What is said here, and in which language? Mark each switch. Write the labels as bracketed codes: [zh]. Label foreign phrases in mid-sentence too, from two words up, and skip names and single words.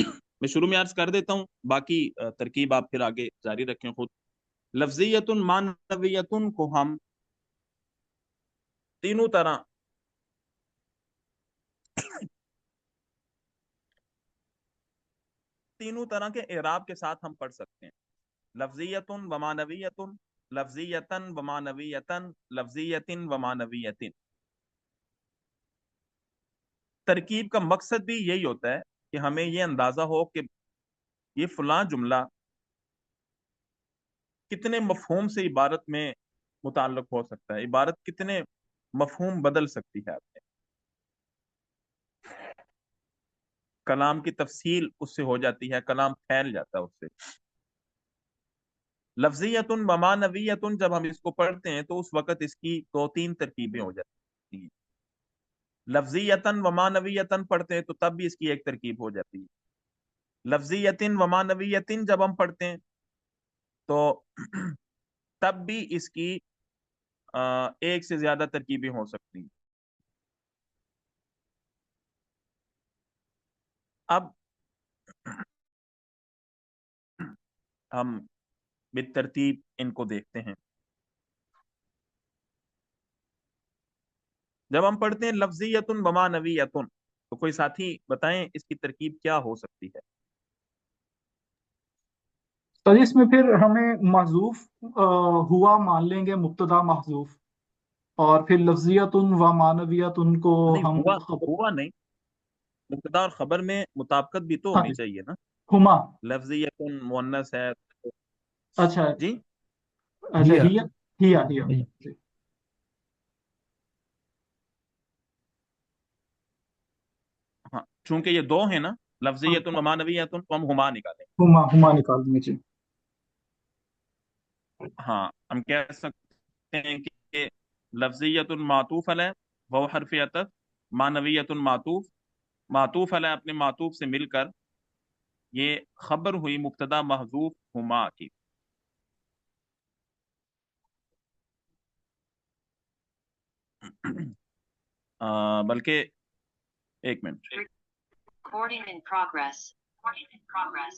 [hi] मैं शुरू में अर्ज कर देता हूँ, बाकी तरकीब आप फिर आगे जारी रखें खुद। [ar] لفظيةٌ معنويةٌ [hi] को हम तीनों तरह तीनों तरह के एराब के साथ हम पढ़ सकते हैं। [ar] لفظيةٌ ومعنويةٌ، لفظيةً ومعنويةً، لفظيةٍ ومعنويةٍ. [hi] तरकीब का मकसद भी यही होता है कि हमें ये अंदाजा हो कि ये फलां जुमला कितने मफहूम से इबारत में मुताल्लिक हो सकता है, इबारत कितने मफहूम बदल सकती है आपने। कलाम की तफसील उससे हो जाती है, कलाम फैल जाता है उससे। [ar] لفظيةٌ ومعنويةٌ [hi] जब हम इसको पढ़ते हैं तो उस वक्त इसकी दो तीन तरकीबें हो जाती हैं। [ar] لفظيةً ومعنويةً [hi] पढ़ते हैं तो तब भी इसकी एक तरकीब हो जाती है। [ar] لفظيةٍ ومعنويةٍ [hi] जब हम पढ़ते हैं तो तब भी इसकी एक से ज्यादा तरकीबें हो सकती हैं। अब हम बितरतीब इनको देखते हैं। जब हम पढ़ते हैं [ar] لفظيةٌ ومعنويةٌ, [hi] तो कोई साथी बताएं इसकी तरकीब क्या हो सकती है। तो इसमें फिर हमें महजूफ हुआ मान लेंगे, [ar] مبتدأ محذوف, [hi] और फिर [ar] لفظيةٌ ومعنويةٌ [hi] को नहीं, हम हुआ खबर। हुआ नहीं, मुब्तदा और खबर में मुताबिकत भी तो हाँ होनी जी, चाहिए ना। हुमा। [ar] لفظيةٌ مؤنث [hi] है तो, अच्छा। जी अच्छा, हिया हिया हिया। जी। हाँ, चूंकि ये दो है ना, हाँ, [ar] لفظيةٌ ومعنويةٌ, [hi] तो हम हुमा निकालें। हुमा निकाल देंगे जी। हाँ, हम कह सकते हैं कि [ar] لفظيةٌ معطوف عليه [hi] वह [ar] حرف عطف، معنويةٌ معطوف، معطوف عليه [hi] अपने मातूफ से मिलकर ये खबर हुई [ar] مبتدأ محذوف هما [hi] की। बल्कि एक मिनट। [en] Recording in progress. Recording in progress.